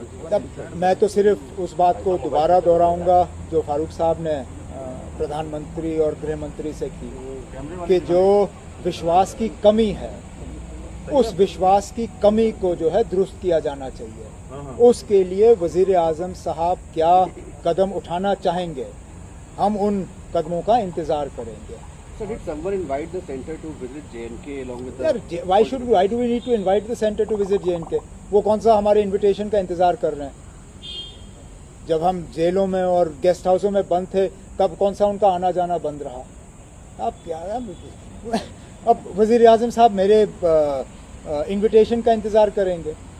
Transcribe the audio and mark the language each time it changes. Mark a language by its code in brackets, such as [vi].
[hi] तब मैं तो सिर्फ उस बात को दोबारा दोहराऊंगा जो फारूक साहब ने प्रधानमंत्री और गृह मंत्री से की, कि जो विश्वास की कमी है, उस विश्वास की कमी को जो है दुरुस्त किया जाना चाहिए। उसके लिए वजीर आजम साहब क्या कदम उठाना चाहेंगे, हम उन कदमों का इंतजार करेंगे। [en] So did someone invite the center to visit JNK along with the? [hi] यार, [en] why do we need to invite the center to visit JNK? [hi] वो कौन सा हमारे इनविटेशन का इंतजार कर रहे हैं? जब हम जेलों में और गेस्ट हाउसों में बंद थे, तब कौन सा उनका आना जाना बंद रहा? अब क्या, अब वजीर आजम साहब मेरे इनविटेशन का इंतजार करेंगे?